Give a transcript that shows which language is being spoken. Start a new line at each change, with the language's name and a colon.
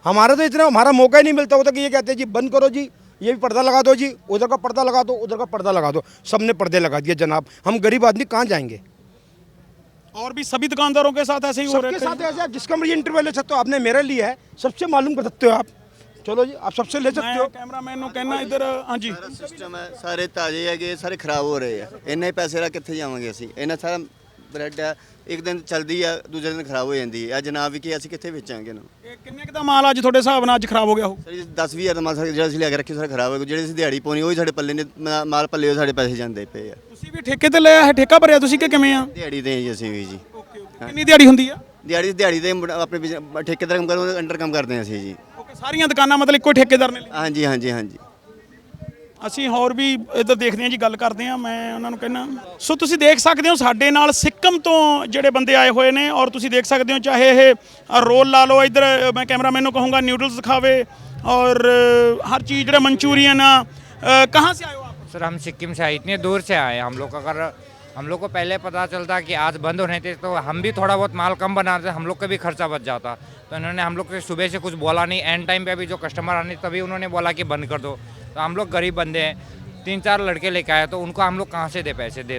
Hindi: हमारा तो इतना मौका ही नहीं मिलता होता कि ये कहते हैं जी बंद करो जी, ये भी पर्दा लगा दो जी, उधर का पर्दा लगा दो, उधर का पर्दा लगा दो। सबने पर्दे लगा दिए जनाब, हम गरीब आदमी कहाँ जाएंगे। और भी सभी दुकानदारों के साथ ऐसे ही हो रहा सबके है? साथ ऐसे आप जिसका मर्जी इंटरवल ले सकते हो, आपने मेरा लिया है, सबसे मालूम कर सकते हो आप। चलो जी, आप सबसे ले सकते मैं हो।
Punjabi: कैमरामैन ਨੂੰ ਕਹਿਣਾ ਇੱਧਰ ਹਾਂਜੀ ਸਾਰਾ ਸਿਸਟਮ ਹੈ, ਸਾਰੇ ਤਾਜ਼ੇ ਹੈਗੇ, ਸਾਰੇ ਖਰਾਬ ਹੋ ਰਹੇ ਆ। ਇੰਨੇ ਪੈਸੇ ਦਾ ਕਿੱਥੇ ਜਾਵਾਂਗੇ ਅਸੀਂ? ਇਹਨਾਂ ਸਾਰਾ ਬ੍ਰੈਡ ਆ, ਇੱਕ ਦਿਨ ਚਲਦੀ ਆ, ਦੂਜੇ ਦਿਨ ਖਰਾਬ ਹੋ ਜਾਂਦੀ ਹੈ। ਅੱਜ ਨਾ ਵੀ ਕਿ ਅਸੀਂ ਕਿੱਥੇ ਵੇਚਾਂਗੇ ਇਹਨਾਂ ਨੂੰ? ਇਹ ਕਿੰਨੇ ਕੁ ਦਾ ਮਾਲ ਅੱਜ ਤੁਹਾਡੇ ਹਿਸਾਬ ਨਾਲ ਅੱਜ ਖਰਾਬ ਹੋ ਗਿਆ ਹੋ? ਸਰ 10-20 ਹਜ਼ਾਰ ਦਾ ਮਾਲ ਜਿਹੜਾ ਅਸੀਂ ਲਿਆ ਕੇ ਰੱਖੀ ਸਾਰਾ ਖਰਾਬ ਹੋ ਗਿਆ। ਜਿਹੜੇ ਅਸੀਂ ਦਿਹਾੜੀ ਪਾਉਣੀ ਉਹ ਹੀ ਸਾਡੇ ਪੱਲੇ ਨੇ, ਮਾਲ ਪੱਲੇ ਉਹ ਸਾਡੇ ਪੈਸੇ ਜਾਂਦੇ ਪਏ ਆ। ਤੁਸੀਂ ਵੀ ਠੇਕੇ ਤੇ ਲਿਆ ਹੈ, ਠੇਕਾ ਭਰਿਆ ਤੁਸੀਂ ਕਿ ਕਿਵੇਂ ਆ? ਦਿਹਾੜੀ ਦੇ ਜੀ ਅਸੀਂ ਵੀ ਜੀ। ਕਿੰਨੀ ਦਿਹਾੜੀ ਹੁੰਦੀ ਆ? ਦਿਹਾੜੀ ਦੇ ਆਪਣੇ ਠੇਕੇਦਾਰ ਕੰਮ ਕਰਦੇ, ਅੰਡਰ ਕੰਮ ਕਰਦੇ ਹਾਂ ਅਸੀਂ ਜੀ। ਓਕੇ, ਸਾਰੀਆਂ ਦੁਕਾਨਾਂ ਮਤਲਬ ਇੱਕੋ ਠੇਕੇਦਾਰ ਨੇ ਲਈ? ਹਾਂਜੀ ਹਾਂਜੀ ਹਾਂਜੀ। ਅਸੀਂ ਹੋਰ ਵੀ ਇੱਧਰ ਦੇਖਦੇ ਹਾਂ ਜੀ, ਗੱਲ ਕਰਦੇ ਹਾਂ। ਮੈਂ ਉਹਨਾਂ ਨੂੰ ਕਹਿਣਾ, ਸੋ ਤੁਸੀਂ ਦੇਖ ਸਕਦੇ ਹੋ ਸਾਡੇ ਨਾਲ ਸਿੱਕਮ ਤੋਂ ਜਿਹੜੇ ਬੰਦੇ ਆਏ ਹੋਏ ਨੇ, ਔਰ ਤੁਸੀਂ ਦੇਖ ਸਕਦੇ ਹੋ ਚਾਹੇ ਇਹ ਰੋਲ ਲਾ ਲਓ, ਇੱਧਰ ਮੈਂ ਕੈਮਰਾਮੈਨ ਨੂੰ ਕਹੂੰਗਾ ਨਿਊਡਲਸ ਦਿਖਾਵੇ, ਔਰ
Hindi: हर चीज़ जो मंचूरियन कहाँ से आए हो आप? सर हम सिक्किम से आए, इतने दूर से आए हम लोग। अगर हम लोग को पहले पता चलता कि आज बंद होने थे तो हम भी थोड़ा बहुत माल कम बनाते, हम लोग का भी खर्चा बच जाता। तो इन्होंने हम लोग को सुबह से कुछ बोला नहीं, एंड टाइम पे अभी जो कस्टमर आने तभी उन्होंने बोला कि बंद कर दो। तो हम लोग गरीब बंदे हैं, 3-4 लड़के लेके आए, तो उनको हम लोग कहाँ से दे पैसे दे?